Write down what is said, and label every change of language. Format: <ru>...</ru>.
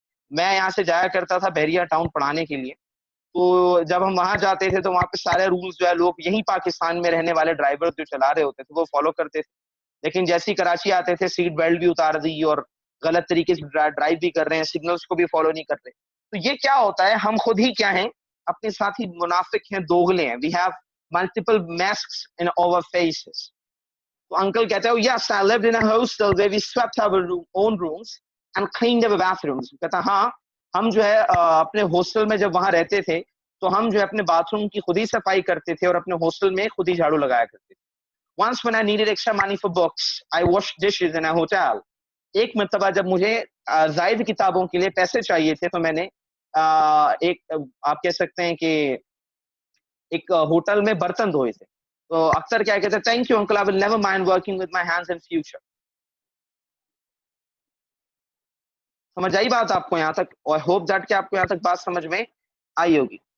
<ur>میں یہاں سے جایا کرتا تھا بحریہ ٹاؤن پڑھانے کے لیے, تو جب ہم وہاں جاتے تھے تو وہاں پہ سارے رولز جو ہے لوگ یہی پاکستان میں رہنے والے ڈرائیور جو چلا رہے ہوتے تھے وہ فالو کرتے تھے. لیکن جیسی کراچی آتے تھے سیٹ بیلٹ بھی اتار دی اور غلط طریقے سے ڈرائیو بھی کر رہے ہیں, سگنلز کو بھی فالو نہیں کر رہے. تو یہ کیا ہوتا ہے, ہم خود ہی کیا ہیں, اپنے ساتھ ہی منافق ہیں, دوغلے ہیں.</ur> <en>We have multiple masks in our faces.</en> <ur>تو انکل کہتے ہیں</ur> <en>yes I lived in a hostel where we swept our own rooms and cleaned our bathrooms.</en> <ur>کہتا ہاں ہم جو ہے اپنے ہاسٹل میں جب وہاں رہتے تھے تو ہم جو ہے اپنے باتھ روم کی خود ہی صفائی کرتے تھے اور اپنے ہاسٹل میں خود ہی جھاڑو لگایا کرتے تھے.</ur> <en>Once when I needed extra money for books, I washed dishes in a hotel.</en> <ur>ایک مرتبہ جب مجھے زائد کتابوں کے لیے پیسے چاہیے تھے تو میں نے ایک آپ کہہ سکتے ہیں کہ ایک ہوٹل میں برتن دھوئے تھے. تو اکثر کیا کہتے ہیں</ur> <en>Thank you uncle, I will never mind working with my hands in future.</en> <ur>سمجھ آئی بات آپ کو یہاں تک, اور ہوپ دیٹ کہ آپ کو یہاں تک بات سمجھ میں آئی ہوگی.</ur>